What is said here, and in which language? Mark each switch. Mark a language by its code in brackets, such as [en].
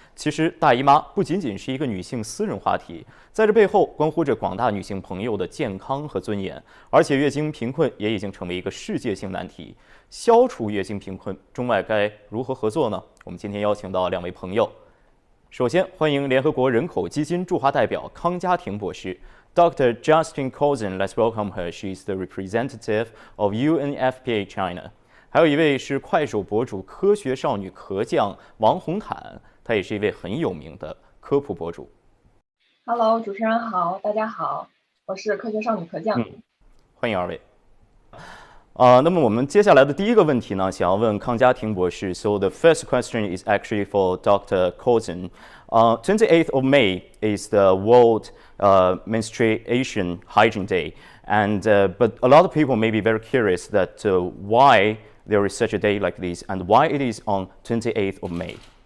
[zh] 其实大姨妈不仅仅是一个女性私人话题，在这背后关乎着广大女性朋友的健康和尊严。而且月经贫困也已经成为一个世界性难题。消除月经贫困，中外该如何合作呢？我们今天邀请到2位朋友。首先欢迎联合国人口基金驻华代表康嘉婷博士。 [en] Dr. Justine Coulson, let's welcome her. She's the representative of Unfpa China. [zh] 还有一位是快手博主科学少女壳酱王鸿坦，她也是一位很有名的科普博主。 Hello， 主持人好，大家好，我是科学少女壳酱。欢迎2位。那么我们接下来的第一个问题呢，想要问康嘉婷博士。 [en] So the first question is actually for Dr. Coulson. 28th of May is the World Menstruation Hygiene Day, and but a lot of people may be very curious that why there is such a day like this and why it is on 28th of May.